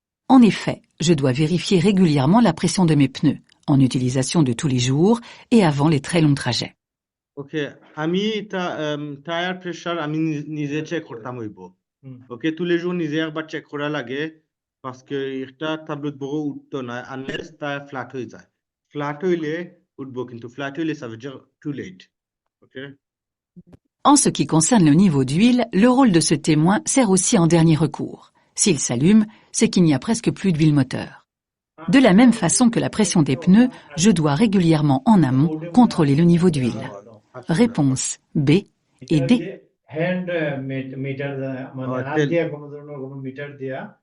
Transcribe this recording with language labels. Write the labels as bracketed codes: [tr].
[fr] En effet, je dois vérifier régulièrement la pression de mes pneus, en utilisation de tous les jours et avant les très longs trajets. [bn] ওকে আমি tyre pressure আমি নিজে check করতাম হইব ওকে [fr] tous les jours [bn] নিজে একবার check করা লাগে [fr] parce que [bn] একটা tableau de bord উঠতো না unless টায়ার ফ্ল্যাট হয়ে যায় ফ্ল্যাট হইলে উঠবো কিন্তু ফ্ল্যাট হইলে [fr] ça veut dire [en] too late okay [fr] En ce qui concerne le niveau d'huile, le rôle de ce témoin sert aussi en dernier recours. S'il s'allume, c'est qu'il n'y a presque plus d'huile moteur. De la même façon que la pression des pneus, je dois régulièrement en amont contrôler le niveau d'huile. Réponse B et D. [bn] Hand metre মানে হাত দিয়ে কোনো ধরনের কোনো metre দিয়া